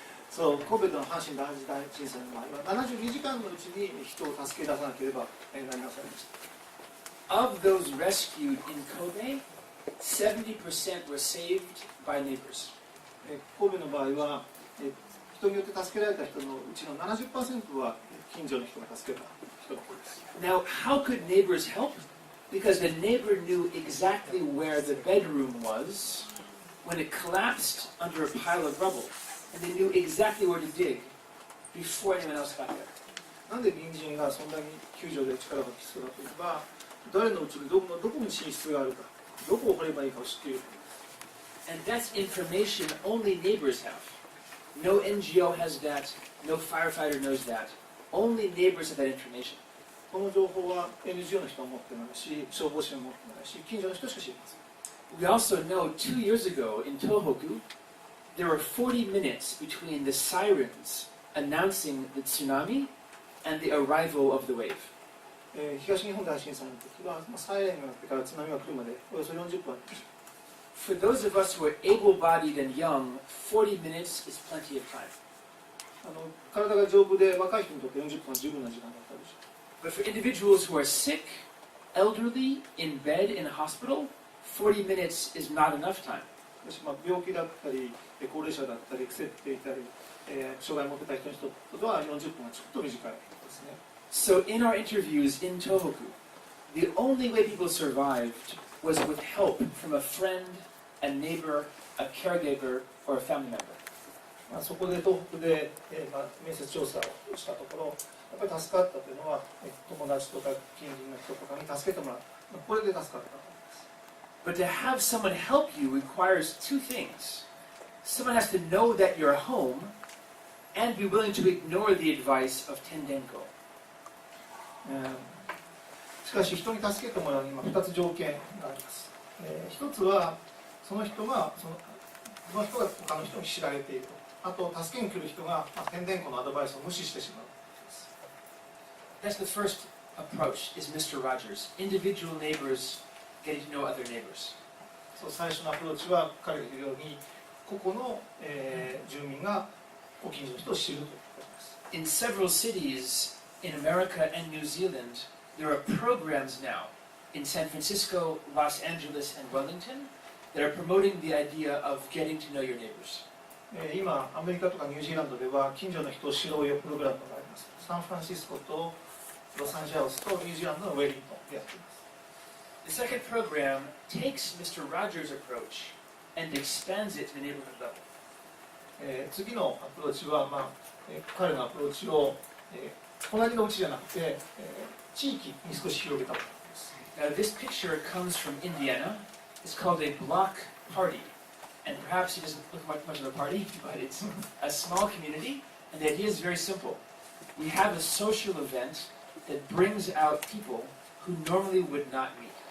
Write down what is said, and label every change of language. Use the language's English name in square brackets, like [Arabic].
[Japanese] So, 神戸の阪神淡路大震災の場合は72時間のうちに人を助け出さなければなりませんでした。 [English] Of those rescued in Kobe, 70% were saved by neighbors. [Japanese] 神戸の場合は、人によって助けられた人のうちの 70% は近所の人が助けた人の方です。 [English] Now, how could neighbors help? Because the neighbor knew exactly where the bedroom was when it collapsed under a pile of rubble, and they knew exactly where to dig before anyone else got there. [Japanese] なんで隣人がそんなに救助で力が必要だといえば、誰のうちにどこに寝室があるか、どこを掘ればいいかを知っている。 [English] And that's information only neighbors have. No NGO has that. No firefighter knows that. Only neighbors have that information. [Japanese] この情報は NGO の人は持ってないし、消防士は持ってないし、近所の人しか知りません。 [English] We also know 2 years ago in Tohoku, there were 40 minutes between the sirens announcing the tsunami and the arrival of the wave. [Japanese] 東日本大震災の時はサイレンが鳴ってから津波が来るまでおよそ40分ありました。 [English] For those of us who are able-bodied and young, 40 minutes is plenty of time. [Japanese] 体が丈夫で若い人にとって40分は十分な時間だったでしょう。 [English] But for individuals who are sick, elderly, in bed, in a hospital, 40 minutes is not enough time. [Japanese] 病気だったり、高齢者だったり、伏せていたり、障害を持っていた人にとっては40分はちょっと短いですね。 [English] So in our interviews in Tohoku, the only way people survived was with help from a friend, a neighbor, a caregiver, or a family member. [Japanese] そこで東北で、面接調査をしたところ、やっぱり助かったというのは、友達とか近隣の人とかに助けてもらう。これで助かったと思います。 [English] But to have someone help you requires two things. Someone has to know that you're home and be willing to ignore the advice of Tendenko. [Japanese] しかし人に助けてもらうには2つ条件があります。1つはその人が他の人に知られていると。あと助けに来る人が天然庫のアドバイスを無視してしまうです。 [English] That's the first approach, is Mr. Rogers. Individual neighbors getting to know other neighbors. [Japanese] 最初のアプローチは彼が言うように個々の、住民がご近所の人を知るということです。 [English] In several cities in America and New Zealand, there are programs now in San Francisco, Los Angeles, and Wellington that are promoting the idea of getting to know your neighbors. [Japanese] 今アメリカとかニュージーランドでは近所の人を知ろうよプログラムがあります。サンフランシスコとロサンゼルスとニュージーランドのウェリントンでやっています。 [English] The second program takes Mr. Rogers' approach and expands it to the neighborhood level. [Japanese] 次のアプローチは、彼のアプローチを、隣のうちじゃなくて、地域に少し広げたものです。 [English] Now this picture comes from Indiana. It's called a block party. And perhaps it doesn't look much of a party, but it's a small community. And the idea is very simple. We have a social event that brings out people who normally would not meet.